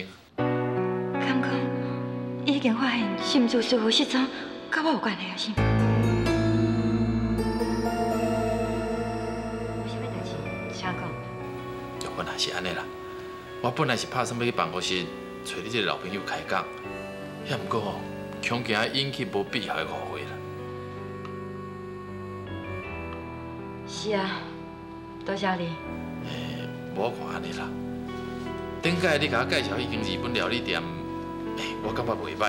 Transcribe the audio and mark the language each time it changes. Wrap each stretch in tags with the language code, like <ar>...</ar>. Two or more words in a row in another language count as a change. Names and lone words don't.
<nan>敢讲已经发现心自师傅失踪，甲我有关系啊？是？有啥物代志？请讲。玉芬啊，是安尼啦。我本来是打算要去办公室找你这个老朋友开讲，遐毋过吼，恐惊引起无必要的误会啦。是啊，多谢你。我看安尼啦，顶届你甲我介绍迄间日本料理店，我感觉袂歹。</nan>